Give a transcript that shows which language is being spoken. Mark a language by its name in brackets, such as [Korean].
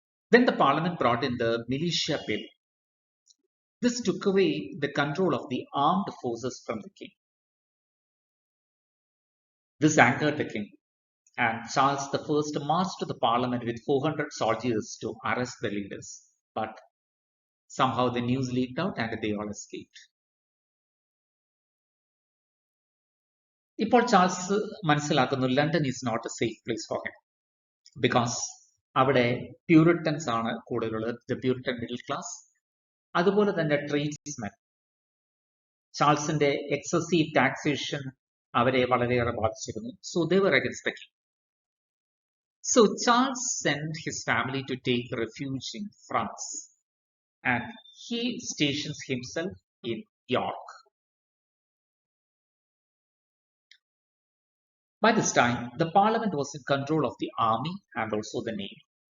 [English] Then the Parliament brought in the Militia Bill. This took away the control of the armed forces from the king. This angered the king, and Charles I marched to the Parliament with 400 soldiers to arrest the leaders. But somehow the news leaked out and they all escaped. [Malayalam] ഇപ്പോൾ Charles മനസ്സിലാക്കുന്നു [English] London is not a safe place for him because [Malayalam] അവിടെ Puritans ആണ് കൂടുതലുള്ളത്, [English] the Puritan middle class, [Malayalam] അതുപോലെ തന്നെ tradesmen. ചാൾസിന്റെ excessive taxation അവരെ വളരെയേറെ ബാധിച്ചിരുന്നു. [English] So they were against the king. So Charles sent his family to take refuge in France and he stations himself in York. By this time, the Parliament was in control of the army and also the navy.